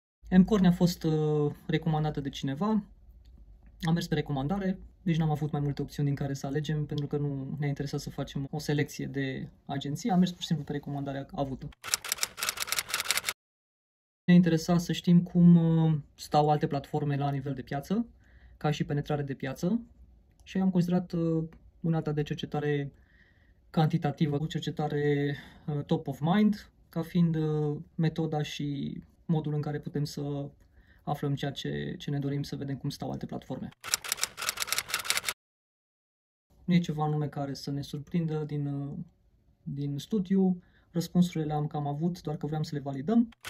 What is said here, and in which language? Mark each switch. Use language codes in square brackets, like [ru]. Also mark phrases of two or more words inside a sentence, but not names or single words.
[ro] M-Core ne-a fost recomandată de cineva, am mers pe recomandare, deci n-am avut mai multe opțiuni din care să alegem, pentru că nu ne-a interesat să facem o selecție de agenții, am mers pur și simplu pe recomandarea avută. Ne interesa să știm cum stau alte platforme la nivel de piață, ca și penetrare de piață, și am considerat unealta de cercetare cantitativă cu cercetare [en] top of mind, [ro] ca fiind metoda și modul în care putem să aflăm ceea ce ne dorim, să vedem cum stau alte platforme. Nu e ceva anume care să ne surprindă din studiu, răspunsurile le-am cam avut, doar că vreau să le validăm.